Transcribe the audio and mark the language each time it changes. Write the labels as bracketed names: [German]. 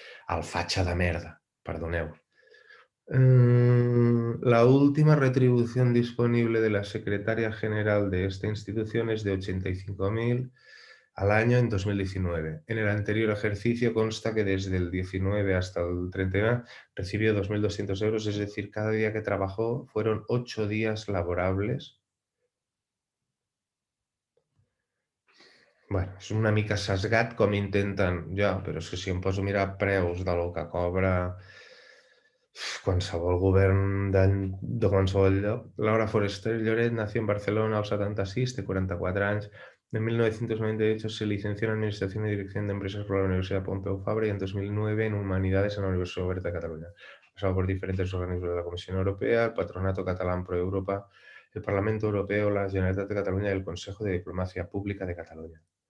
[Catalan] El fatxa de merda, perdoneu. [Spanish] La última retribución disponible de la secretaria general de esta institución es de 85.000 al año en 2019. En el anterior ejercicio consta que desde el 19 hasta el 31 recibió 2.200 euros, es decir, cada día que trabajó fueron 8 días laborables. [Catalan] Bueno, és una mica sesgat com intenten... Ja, però és que si em poso a mirar preus de lo que cobra qualsevol govern de qualsevol lloc. [Spanish] Laura Forester Lloret nació en Barcelona al 76, [Catalan] té 44 anys. [Spanish] En 1998 se licenció en Administración y Dirección de Empresas por la Universidad Pompeu Fabra y en 2009 en Humanidades en la Universidad Oberta de Cataluña. Ha pasado por diferentes organismos de la Comisión Europea, el Patronato Catalán Pro Europa, el Parlamento Europeo, la Generalitat de Cataluña y el Consejo de Diplomacia Pública de Cataluña.